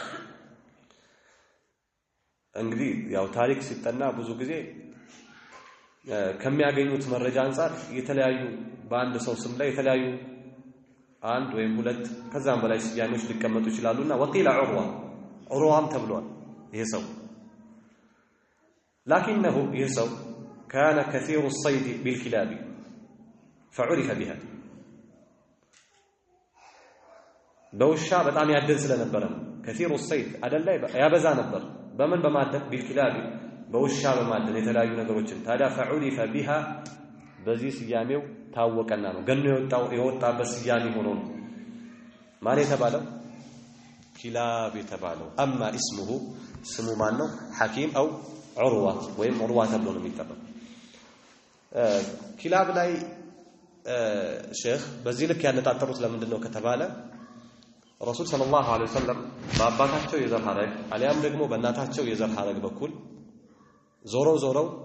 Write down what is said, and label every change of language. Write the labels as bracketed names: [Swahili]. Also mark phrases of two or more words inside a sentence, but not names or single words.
[Amharic] እንግዲህ ያው ታሪክ ሲጠና ብዙ ጊዜ ከሚያገኙት መረጃ አንፃር የተለያዩ በአንድ ሰው ስም ላይ የተለያዩ አንድ ወይም ሁለት ከዛም በላይ ስያሜዎች ሊቀመጡ ይችላሉና ወቂላ ዑርዋም ተብሏል ይሄ ሰው [Arabic] لكنه يسو كان كثير الصيد بالكلاب فعرف بها [Amharic] በውሻ በጣም ያደን ስለነበረ [Arabic] كثير الصيد [Amharic] አደን ላይ ያበዛ ነበር በምን በማደን بالكلاب በውሻ በማደን የተለያዩ ነገሮችን ታዲያ [Arabic] فعرف بها [Amharic] በዚህ ስያሜው ታወቀና ነው ገኖ የወጣበት ስያሜ ሆኖ ነው ማን የተባለው كلاب የተባለው [Arabic] اما اسمه [Amharic] ስሙ ማን ነው ሐኪም አው ዑርዋ ወይም ዑርዋ ተብሎ ነው የሚጠራው كلاب ላይ ሼክ በዚህ ልክ ያነጣጠሩት ለምንድን ነው ከተባለ ረሱል [Arabic] صلى الله عليه وسلم [Amharic] በአባታቸው የዘር ሐረግ አሊያም ደግሞ በእናታቸው የዘር ሐረግ በኩል ዞረው